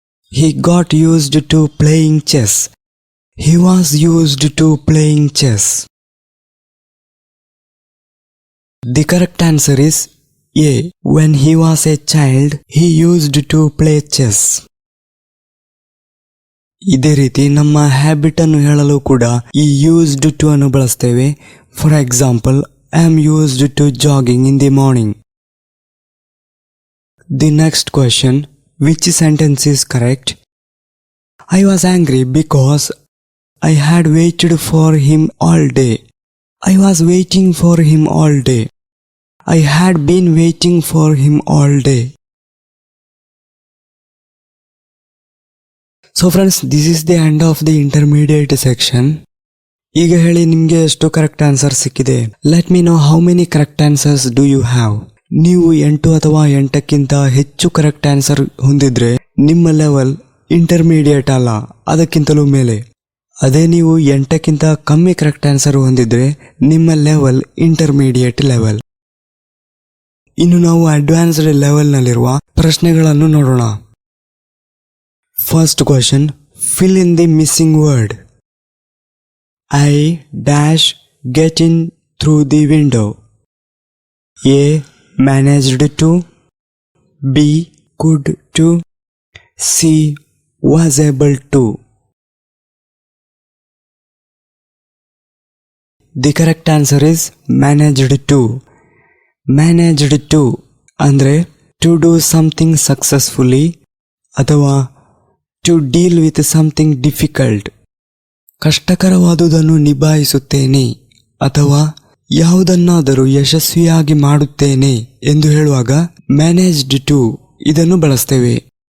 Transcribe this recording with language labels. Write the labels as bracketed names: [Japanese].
[English] He got used to playing chess. He was used to playing chess. The correct answer is A. When he was a child, he used to play chess. [Kannada] ಇದೇ ರೀತಿ ನಮ್ಮ habit ಅನ್ನು ಹೇಳಲು ಕೂಡ ಈ used to ಅನ್ನು ಬಳಸ್ತೇವೆ. [English] For example, I am used to jogging in the morning. The next question. Which sentence is correct? I was angry because I had waited for him all day. I was waiting for him all day. I had been waiting for him all day. So friends, this is the end of the intermediate section. [Kannada] ಈಗ ಹೇಳಿ ನಿಮಗೆ ಎಷ್ಟು correct answer ಸಿಕ್ಕಿದೆ. [English] Let me know how many correct answers do you have. [Kannada] ನೀವು 8 ಅಥವಾ 8ಕ್ಕಿಂತ ಹೆಚ್ಚು correct answer ಹೊಂದಿದ್ರೆ ನಿಮ್ಮ level intermediate ಅಲ್ಲ, ಅದಕ್ಕಿಂತಲೂ ಮೇಲೆ. ಅದೇ ನೀವು 8ಕ್ಕಿಂತ ಕಮ್ಮಿ ಕರೆಕ್ಟ್ ಆನ್ಸರ್ ಹೊಂದಿದ್ರೆ ನಿಮ್ಮ ಲೆವೆಲ್ ಇಂಟರ್ಮೀಡಿಯೇಟ್ ಲೆವೆಲ್. ಇನ್ನು ನಾವು ಅಡ್ವಾನ್ಸ್ಡ್ ಲೆವೆಲ್ನಲ್ಲಿರುವ ಪ್ರಶ್ನೆಗಳನ್ನು ನೋಡೋಣ. [English] First question. Fill in the missing word. I dash get in through the window. A. Managed to. B. Could to. C. Was able to. The correct answer is managed to. Managed to andre to do something successfully ಅಥವಾ to deal with something difficult. [Kannada] ಕಷ್ಟಕರವಾದುದನ್ನು ನಿಭಾಯಿಸುತ್ತೇನೆ ಅಥವಾ ಯಾವುದನ್ನಾದರೂ ಯಶಸ್ವಿಯಾಗಿ ಮಾಡುತ್ತೇನೆ ಎಂದು ಹೇಳುವಾಗ managed to ಇದನ್ನು ಬಳಸ್ತೇವೆ.